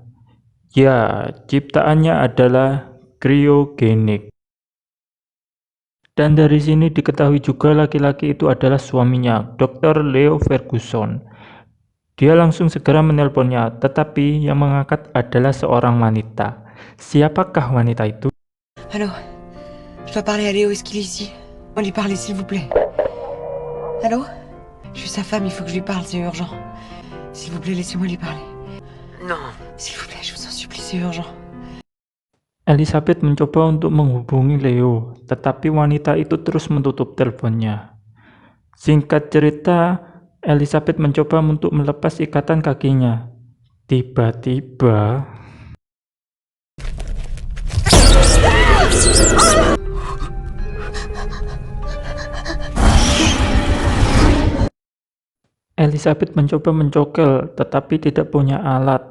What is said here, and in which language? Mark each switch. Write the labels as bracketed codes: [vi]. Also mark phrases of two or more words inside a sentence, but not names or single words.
[id] Ya, ciptaannya adalah kriogenik. Dan dari sini diketahui juga laki-laki itu adalah suaminya, Dr. Leo Ferguson. Dia langsung segera menelponnya, tetapi yang mengangkat adalah seorang wanita. Siapakah wanita itu? [fr] Allô? Je dois parler à Léo, est-ce qu'il est ici? On lui parler, s'il vous plaît. Allô? Je suis sa femme, il faut que je lui parle, c'est urgent. S'il vous plaît, laissez-moi lui parler. Non. S'il vous plaît, je vous en supplie, c'est urgent. [id] Elizabeth mencoba untuk menghubungi Leo, tetapi wanita itu terus menutup teleponnya. Singkat cerita, Elizabeth mencoba untuk melepas ikatan kakinya. Tiba-tiba... Elizabeth mencoba mencokel, tetapi tidak punya alat.